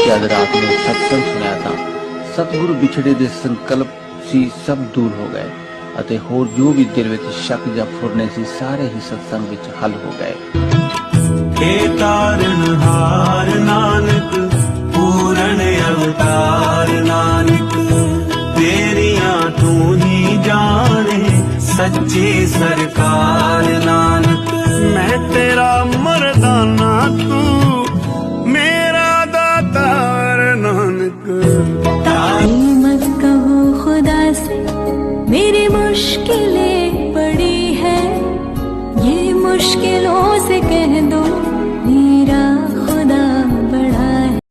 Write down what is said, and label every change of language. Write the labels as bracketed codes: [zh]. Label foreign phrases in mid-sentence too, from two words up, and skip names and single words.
[pa] ਜਦ ਰਾਤ ਨੂੰ ਸਤਸੰਗ ਸੁਣਿਆ ਤਾਂ ਸਤਿਗੁਰੂ ਵਿਛੜੇ ਦੇ ਸੰਕਲਪ ਸੀ ਸਭ ਦੂਰ ਹੋ ਗਏ ਅਤੇ ਹੋਰ ਜੋ ਵੀ ਦਿਲ ਵਿੱਚ ਸ਼ੱਕ ਜਾਂ ਫੁਰਨੇ ਸੀ ਸਾਰੇ ਹੀ ਸਤਸੰਗ ਵਿੱਚ ਹੱਲ ਹੋ ਗਏ। ਹੇ ਤਾਰਨਹਾਰ ਨਾਨਕ ਪੂਰਨ ਅਵਤਾਰ ਨਾਨਕ ਤੇਰੀਆਂ ਤੂੰ ਹੀ ਜਾਣੇ ਸੱਚੀ ਸਰਕਾਰ ਨਾਨਕ ਮੈਂ ਤੇਰਾ ਮਰਦਾਨਾ ਤੂੰ ਮੇਰਾ ਦਾਤਾਰ ਨਾਨਕ। [hi] मत कहो खुदा से मेरी मुश्किलें बड़ी है, ये मुश्किलों से कह दो मेरा खुदा बड़ा है।